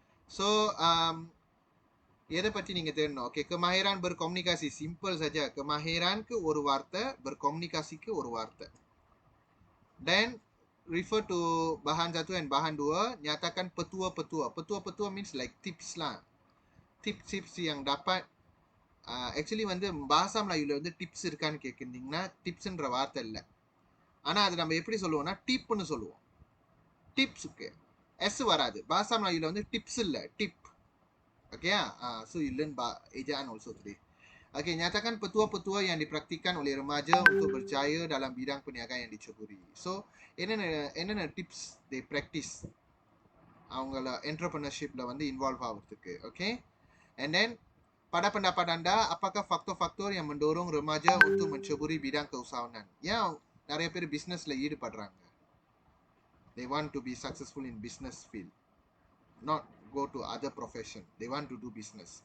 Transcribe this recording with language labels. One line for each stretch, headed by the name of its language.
Tamil: So, இதை பற்றி நீங்கள் தெரியும். Okay,
Malay: kemahiran berkomunikasi. Simple saja.
Tamil: Kemahiran ke ஒரு வார்த்தை, berkomunikasi ke ஒரு வார்த்தை.
English: Then, refer to bahan 1 and bahan 2.
Malay: Nyatakan petua-petua.
English: Petua-petua means like tips lah.
Malay: Tips yang dapat
Tamil: actually வந்து பாஷா மலாயில வந்து டிப்ஸ் இருக்கான்னு கேட்குறீங்கன்னா டிப்ஸ்ன்ற வார்த்தை இல்லை. ஆனால் அது நம்ம எப்படி சொல்லுவோம்னா டிப்னு சொல்லுவோம். டிப்ஸுக்கு எஸ் வராது. பாஷா மலாயில வந்து டிப்ஸ் இல்லை, tip.
English: Okay, so you learn ejaan also today.
Malay: Okay, nyatakan petua-petua yang dipraktikkan oleh remaja untuk berjaya dalam bidang perniagaan yang diceburi.
Tamil: So என்னென்ன டிப்ஸ்
English: they practice
Tamil: அவங்கள entrepreneurshipல வந்து இன்வால்வ் ஆகிறதுக்கு.
Malay: ஓகே, and then pada pendapat anda, apakah faktor-faktor yang mendorong remaja untuk menceburi bidang keusahawanan?
Tamil: Yang நிறைய பேர் பிஸ்னஸ்ல ஈடுபடுறாங்க.
English: They want to be successful in business field, not go to other profession. They want to do business.